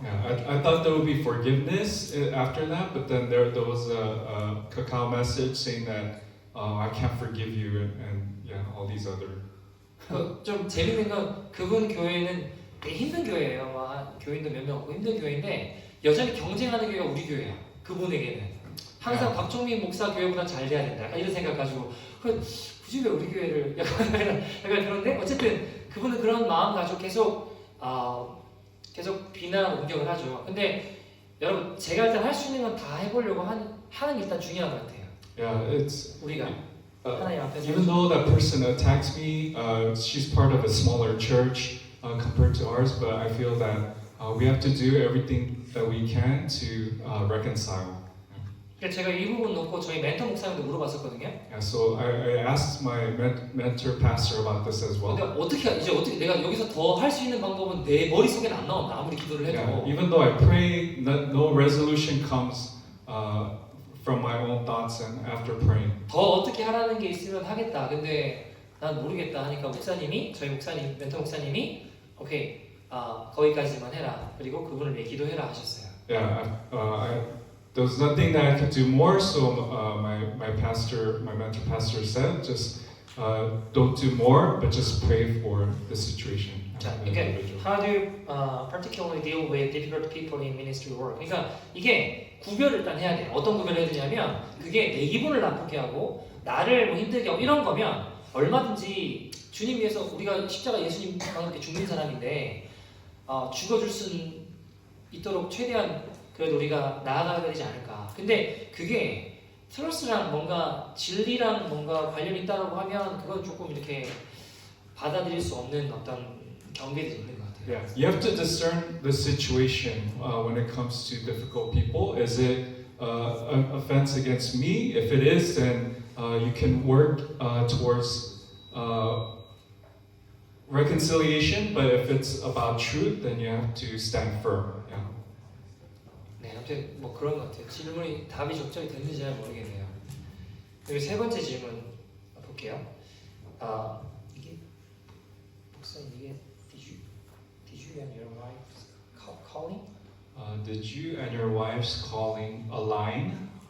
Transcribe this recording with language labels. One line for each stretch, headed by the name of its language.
English: Yeah, I thought there would be forgiveness after that, but then there was a Kakao message saying that I can't forgive you and yeah, all these other.
Korean: 좀 재밌는 건 그분 교회는 되게 힘든 교회예요. 막 교인도 몇 명 없고 힘든 교회인데 여전히 경쟁하는 교회가 우리 교회야. 그분에게는. 항상 박종민 목사 교회보다 잘 돼야 된다. 약간 이런 생각 가지고 굳이 왜 우리 교회를 약간 그런데 어쨌든 그분은 그런 마음 가지고 계속 비난하고 공격을 하죠. 근데 여러분 제가 일단 할 수 있는 건 다 해보려고 하는 게 일단 중요한 것 같아요.
English: Yeah, it's
Korean: 우리가 하나님 앞에서
English: even though that person attacked me, she's part of a smaller church compared to ours, but I feel that we have to do everything that we can to reconcile.
Korean: 그래서 제가 이 부분 놓고 저희 멘토 목사님도 물어봤었거든요.
English: Yeah, so I asked my mentor pastor about this as well.
Korean: 근데 어떻게 내가 여기서 더 할 수 있는 방법은 내 머릿속에는 안 나온다. 아무리 기도를 해도.
English: Yeah, even though I pray, no resolution comes from my own thoughts and after praying.
Korean: 더 어떻게 하라는 게 있으면 하겠다. 근데 난 모르겠다 하니까 저희 목사님, 멘토 목사님이 오케이, 거기까지만 해라. 그리고 그분을 위해 기도해라 하셨어요.
English: Yeah, there was nothing that I could do more, so my mentor pastor said, just don't do more, but just pray for the situation.
Korean: 자, 이게
English: how do you particularly deal with difficult people in ministry work?
Korean: 그러니까 이게 구별을 일단 해야 돼요. 어떤 구별을 해야 되냐면 그게 내 기분을 나쁘게 하고 나를 뭐 힘들게 하고 이런 거면 얼마든지 주님 위해서 우리가 십자가 예수님 이렇게 죽는 사람인데 죽어줄 수 있도록 최대한 그래도 우리가 나아가야 되지 않을까. 근데 그게 트러스랑 뭔가 진리랑 뭔가 관련이 있다고 하면 그건 조금 이렇게 받아들일 수 없는 어떤 경계들이 있는 것 같아요.
English: Yeah, you have to discern the situation when it comes to difficult people. Is it an offense against me? If it is, then you can work towards reconciliation. But if it's about truth, then you have to stand firm. Yeah.
Korean: 네, 아무튼 뭐 그런 것 같아요. 질문이 답이 적절히 됐는지 잘 모르겠네요. 그리고 세 번째 질문 볼게요. 이게 목사님 이게
English: did you and your wife's calling? Did you and your wife's calling align?